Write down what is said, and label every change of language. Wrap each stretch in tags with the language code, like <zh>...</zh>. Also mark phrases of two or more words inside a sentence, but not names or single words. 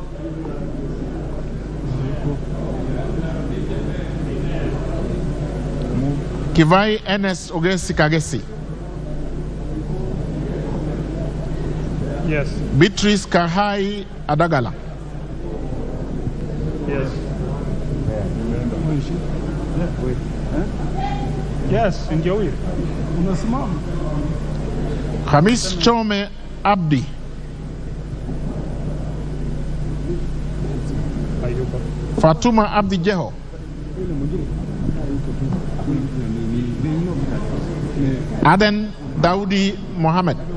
<en>Kivai Enes Ogesi Kagesi. Yes. Beatrice Kahai Adagala. Yes. Yes, enjoy it. Khamis Chome Abdi. Fatuma Abdi Jeho. Aden Daudi Mohammed.</en>